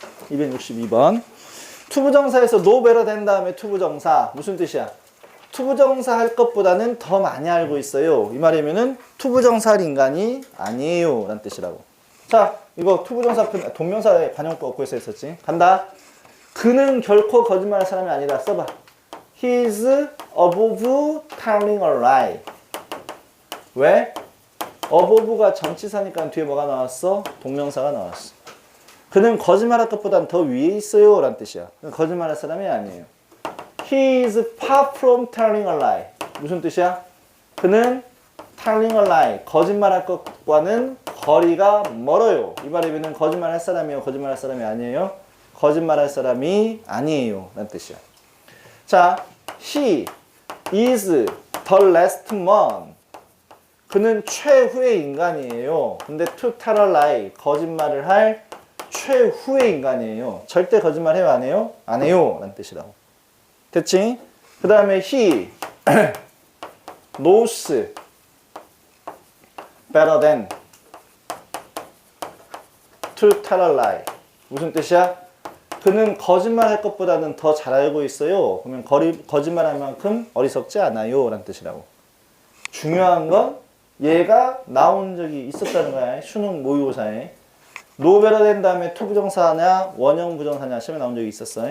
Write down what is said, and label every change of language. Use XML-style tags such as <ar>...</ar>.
<ko>262번 투부정사에서 no better 된 다음에 투부정사 무슨 뜻이야? 투부정사 할 것보다는 더 많이 알고 있어요. 이 말이면은 투부정사 할 인간이 아니에요 라는 뜻이라고. 자, 이거 투부정사 동명사의 관용법 얻고 있었지. 간다. 그는 결코 거짓말할 사람이 아니다. 써봐.</ko> <en>He is above telling a lie.</en> <ko>왜? above가 전치사니까 뒤에 뭐가 나왔어? 동명사가 나왔어. 그는 거짓말할 것보단 더 위에 있어요 라는 뜻이야. 거짓말할 사람이 아니에요.</ko> <en>He is far from telling a lie.</en> <ko>무슨 뜻이야? 그는</ko> <en>telling a lie.</en> <ko>거짓말할 것과는 거리가 멀어요. 이 말이면 거짓말할 사람이에요? 거짓말할 사람이 아니에요? 거짓말할 사람이 아니에요 라는 뜻이야.</ko> <en>자, he is the last man.</en> <ko>그는 최후의 인간이에요. 근데</ko> <en>to tell a lie.</en> <ko>거짓말을 할 최후의 인간이에요. 절대 거짓말 해요? 안 해요? 안 해요 라는 뜻이라고. 됐지? 그 다음에</ko> <en>he knows better than to tell a lie.</en> <ko>무슨 뜻이야? 그는 거짓말할 것보다는 더 잘 알고 있어요. 그러면 거짓말할 만큼 어리석지 않아요 라는 뜻이라고. 중요한 건 얘가 나온 적이 있었다는 거야. 수능 모의고사에. 노베러 된 다음에 투부정사냐 원형 부정사냐 시험에 나온 적이 있었어.</ko>